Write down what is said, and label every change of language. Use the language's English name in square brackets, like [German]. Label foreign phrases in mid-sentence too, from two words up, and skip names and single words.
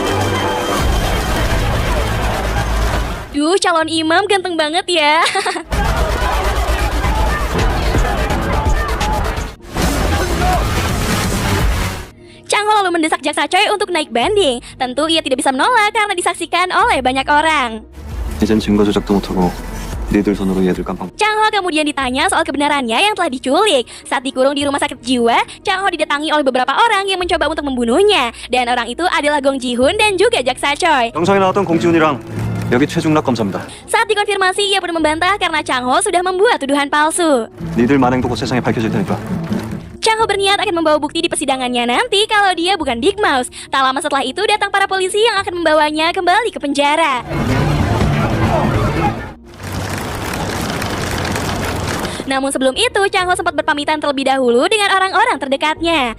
[Indonesian] Duh, calon imam ganteng banget ya. Chang Ho lalu mendesak jaksa Choi untuk naik banding. Tentu ia tidak bisa menolak karena disaksikan oleh banyak orang. [Korean] 이젠 증거 조작도 못하고 니들 손으로 얘들 깜빵. [Indonesian] Chang Ho kemudian ditanya soal kebenarannya yang telah diculik. Saat dikurung di rumah sakit jiwa, Chang Ho didatangi oleh beberapa orang yang mencoba untuk membunuhnya. Dan orang itu adalah Gong Ji-hoon dan juga jaksa Choi. [Korean] 영상에 나왔던 공지훈이랑 여기 최중락 검사입니다. [Indonesian] Saat dikonfirmasi, ia pun membantah karena Chang Ho sudah membuat tuduhan palsu. [Korean] 니들 만행 보고 세상에 밝혀질 테니까. [Indonesian] Chang Ho berniat akan membawa bukti di persidangannya nanti kalau dia bukan Big Mouse. Tak lama setelah itu datang para polisi yang akan membawanya kembali ke penjara. Namun sebelum itu, Chang Ho sempat berpamitan terlebih dahulu dengan orang-orang terdekatnya.